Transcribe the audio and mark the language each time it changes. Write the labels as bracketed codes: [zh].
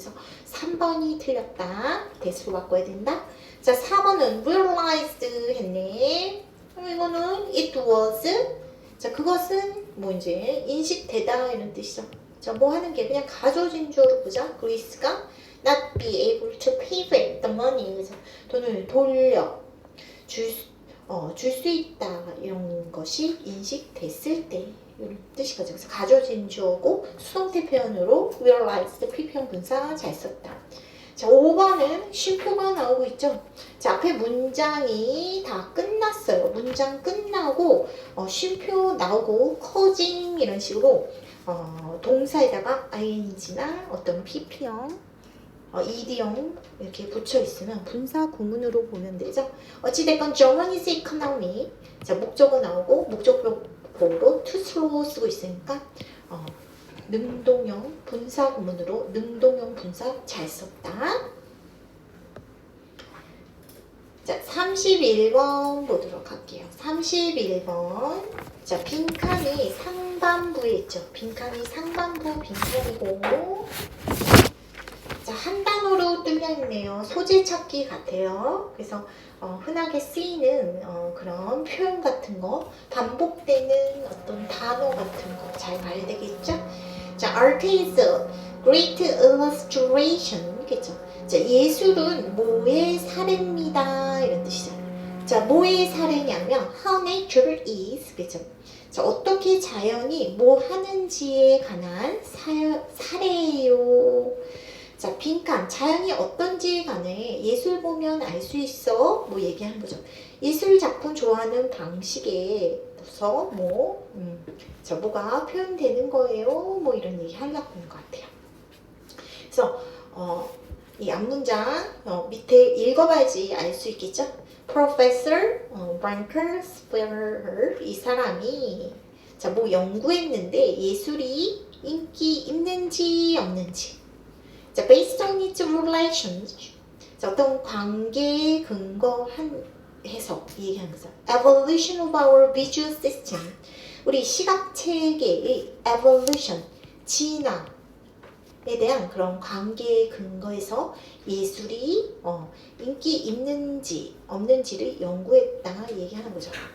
[ko] 그래서 3번이 틀렸다. that으로 바꿔야 된다. 자, 4번은 realized 했네. 그럼 이거는 [en] it was. [ko] 자, 그것은 뭐 이제 인식되다 이런 뜻이죠. 자, 뭐 하는 게 그냥 가져진 주어로 보자. [en] 그리스가 not be able to pay back the money. [ko] 그래서 돈을 줄 수 있다 이런 것이 인식됐을 때 이런 뜻이거든요. 그래서 가져진 주어고 수동태 표현으로 realized 피평 분사 잘 썼다. 자, 5번은 쉼표가 나오고 있죠. 자, 앞에 문장이 다 끝났어요. 문장 끝나고 쉼표 나오고 causing 이런 식으로 동사에다가 ing나 어떤 pp형 ed형 이렇게 붙여 있으면 분사 구문으로 보면 되죠. [en] 어찌됐건 Germany's economy. [ko] 자, 목적어 나오고 목적보로 [en] to slow [ko] 쓰고 있으니까 능동형 분사 구문으로 능동형 분사 잘 썼다. 자, 31번 보도록 할게요. 31번. 자, 빈칸이 상반부에 있죠. 빈칸이 상반부 빈칸이고, 자, 한 단어로 뚫려있네요. 소재 찾기 같아요. 그래서 흔하게 쓰이는 그런 표현 같은 거, 반복되는 어떤 단어 같은 거 잘 봐야 되겠죠? [en] 자, art is a great illustration. [ko] 그죠? 자, 예술은 뭐의 사례입니다. 이런 뜻이잖아요. 자, 뭐의 사례냐면 [en] how nature is. [ko] 그죠? 자, 어떻게 자연이 뭐 하는지에 관한 사례예요. 자, 빈칸. 자연이 어떤지에 관해 예술 보면 알 수 있어. 뭐 얘기하는 거죠. 예술 작품 좋아하는 방식에서 자, 뭐가 표현되는 거예요. 뭐 이런 얘기 하려고 하는 것 같아요. 그래서 이 앞문장 밑에 읽어봐야지 알 수 있겠죠. Professor Branker Speer 이 사람이 자, 뭐 연구했는데 예술이 인기 있는지 없는지. [en] 자, based on its relations. [ko] 자, 어떤 관계에 근거해서 얘기하는 거죠. [en] Evolution of our visual system. [ko] 우리 시각 체계의 evolution, 진화에 대한 그런 관계에 근거해서 예술이 인기 있는지 없는지를 연구했다 얘기하는 거죠.